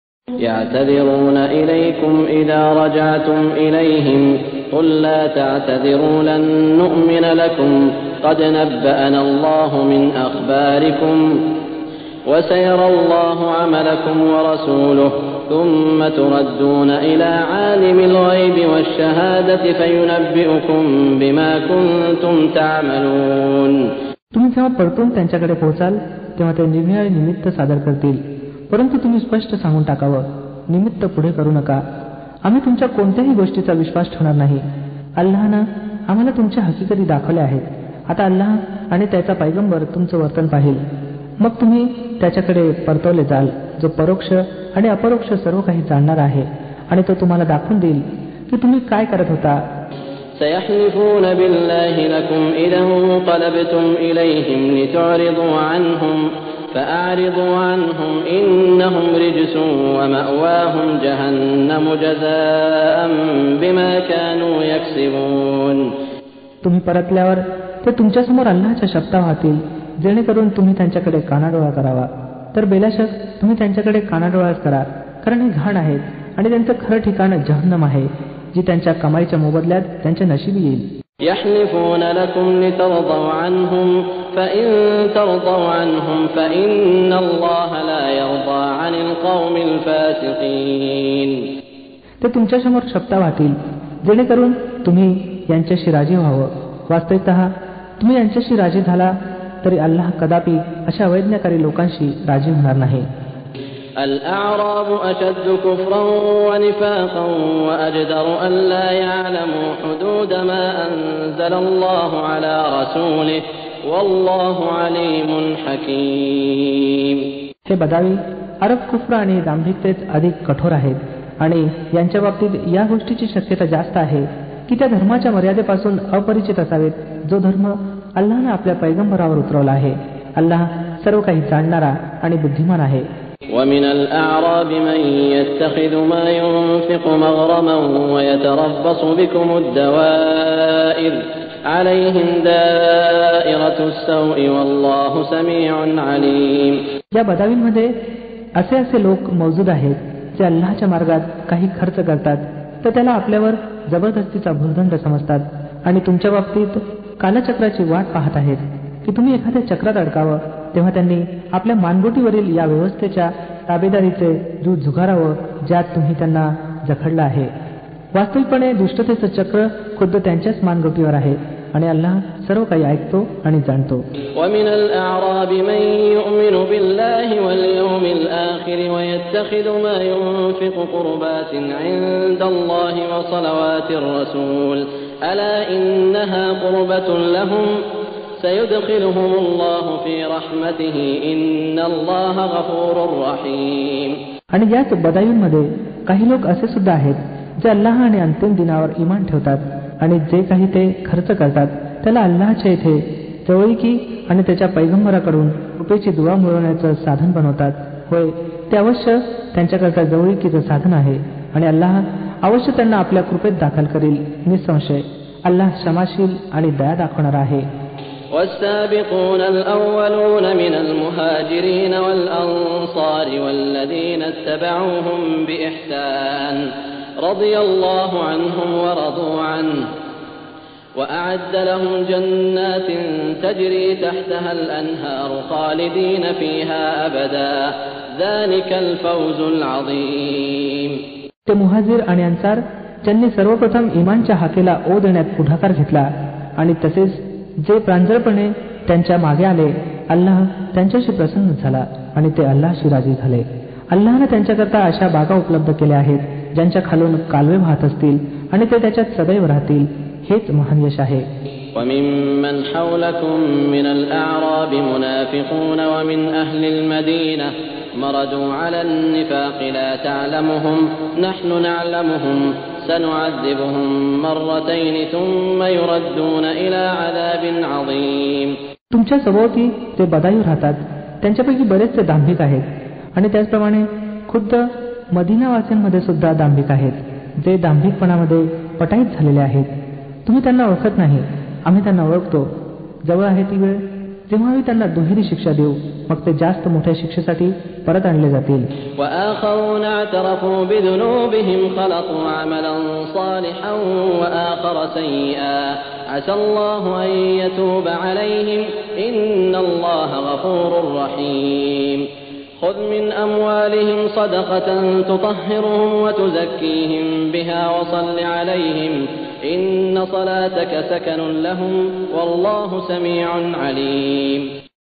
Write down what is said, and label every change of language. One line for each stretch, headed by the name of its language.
Arabic: يعتذرون إليكم إذا رجعتم إليهم قل لا تعتذروا لن نؤمن لكم قد نبأنا الله من أخباركم وسيرى الله عملكم ورسوله ثم تردون إلى عالم الغيب والشهادة فينبئكم بما كنتم تعملون.
Marathi: तुम्ही जेव्हा परतून त्यांच्याकडे पोहोचाल तेव्हा ते निरनिराळे निमित्त सादर करतील, परंतु तुम्ही स्पष्ट सांगून टाकावं, निमित्त पुढे करू नका. आम्ही तुमच्या कोणत्याही गोष्टीचा विश्वास ठेवणार नाही. अल्लाहनं आम्हाला तुमच्या हकीकती दाखवल्या आहेत. आता अल्लाह आणि त्याचा पैगंबर तुमचं वर्तन पाहिल, मग तुम्ही त्याच्याकडे परतवले जाल, जो परोक्ष आणि अपरोक्ष सर्व काही जाणणार आहे, आणि तो तुम्हाला दाखवून देईल की तुम्ही काय करत होता.
Arabic: سيحلفون بالله لكم إذا انقلبتم إليهم لتعرضوا عنهم فأعرضوا عنهم إنهم رجس ومأواهم جهنم جزاء بما كانوا يكسبون.
Marathi: तुम्ही परतल्यावर ते तुमच्यासमोर अल्लाहच्या शब्दा वाहतील, जेणेकरून तुम्ही त्यांच्याकडे कानाडोळा करावा. तर बेलाशक तुम्ही त्यांच्याकडे कानाडोळाच करा, कारण हे घाण आहेत आणि त्यांचं खरं ठिकाण जहन्नम आहे, जी त्यांच्या कमाईच्या मोबदल्यात त्यांच्या नशिबी येईल.
Arabic: يحلفون لكم لترضوا عنهم فإن ترضوا عنهم فإن الله لا يرضى عن القوم الفاسقين.
Marathi: ते तुमच्यासमोर शब्द वाहतील, जेणेकरून तुम्ही यांच्याशी राजी व्हावं. वास्तविकतः तुम्ही यांच्याशी राजी झाला तरी अल्लाह कदापि अशा अवैज्ञाकारी लोकांशी राजी होणार नाही.
Arabic: الأعراب أشد كفرا ونفاقا وأجدر أن لا يعلموا حدود ما أنزل الله على رسوله والله عليم حكيم.
Marathi: हे बदावी अरब कुफ्र आणि दांभिकतेत अधिक कठोर आहेत, आणि यांच्या बाबतीत या गोष्टीची शक्यता जास्त आहे की त्या धर्माच्या मर्यादेपासून अपरिचित असावेत, जो धर्म अल्लाहने आपल्या पैगंबरावर उतरवला आहे. अल्लाह सर्व काही जाणणारा आणि बुद्धिमान आहे.
Arabic: ومن الأعراب من يتخذ ما ينفق مغرما ويتربص بكم الدوائر عليهم دائرة السوء والله سميع عليم.
Marathi: या बदावींमध्ये असे लोक मौजूद आहेत जे अल्लाहच्या मार्गात काही खर्च करतात तर त्याला आपल्यावर जबरदस्तीचा भूर्दंड समजतात, आणि तुमच्या बाबतीत कालचक्राची वाट पाहत आहेत की तुम्ही एखाद्या चक्रात अडकावं. तेव्हा त्यांनी आपल्या मानगोटीवरील या व्यवस्थेच्या ताबेदारीचे दूध झुगारावं, ज्यात तुम्ही त्यांना जखडलं आहे. वास्तविकपणे दुष्टतेचं चक्र खुद्द त्यांच्याच मानगोटीवर आहे, आणि अल्लाह सर्व काही ऐकतो आणि जाणतो.
Arabic: ومن الأعراب من يؤمن بالله واليوم الآخر ويتخذ ما ينفق قربات عند الله وصلوات الرسول ألا إنها قربة لهم سيدخلهم الله في رحمته إن الله غفور رحيم.
Marathi: आणि याच बदायूंमध्ये काही लोक असे सुद्धा आहेत जे अल्लाह आणि अंतिम दिनावर इमान ठेवतात, आणि जे काही ते खर्च करतात त्याला अल्लाहच्या इथे जवळीकी आणि त्याच्या पैगंबराकडून कृपेची दुवा मिळवण्याचं साधन बनवतात. होय, ते अवश्य त्यांच्याकरता जवळीकीचं साधन आहे, आणि अल्लाह अवश्य त्यांना आपल्या कृपेत दाखल करील. निसंशय अल्लाह क्षमाशील आणि दया दाखवणारा आहे.
Arabic: والسابقون الأولون من المهاجرين والأنصار والذين اتبعوهم بإحسان رضي الله عنهم ورضوا عنه وأعد لهم جنات تجري تحتها الأنهار خالدين فيها أبدا ذلك الفوز العظيم.
Marathi: ते मुहाजिर आणि अन्सार ज्यांनी सर्वप्रथम इमानच्या हाकेला ओ देण्यात पुढाकार घेतला, आणि तसेच जे प्रांजळपणे त्यांच्या मागे आले, अल्लाह त्यांच्याशी प्रसन्न झाला आणि ते अल्लाहशी राजी झाले. अल्लाहने त्यांच्याकरता अशा बागा उपलब्ध केल्या आहेत ज्यांच्या खालून कालवे वाहत असतील, आणि ते त्याच्यात सदैव राहतील. हेच महान यश आहे.
Arabic: وممن حولكم من الأعراب منافقون ومن أهل المدينة مردوا على النفاق لا تعلمهم نحن نعلمهم سنعذبهم مرتين ثم يردون إلى عذاب عظيم.
Marathi: तुमच्या सभोवती जे बदायू राहतात त्यांच्यापैकी बरेचसे दांभिक आहेत, आणि त्याचप्रमाणे खुद्द मदिनावासींमध्ये सुद्धा दांभिक आहेत, जे दांभिकपणामध्ये पटाईत झालेले आहेत. तुम्ही त्यांना ओळखत नाही, आम्ही त्यांना ओळखतो. जवळ आहे ती वेळ जेव्हा आम्ही त्यांना दुहेरी शिक्षा देऊ, मग ते जास्त मोठ्या शिक्षेसाठी परत आणले जातील.
Arabic: وآخرون اعترفوا بذنوبهم خلطوا عملا صالحا وآخر سيئا عسى الله أن يتوب عليهم إن الله غفور رحيم خذ من أموالهم صدقة تطهرهم وتزكيهم بها وصل عليهم إن صلاتك سكن لهم والله سميع عليم.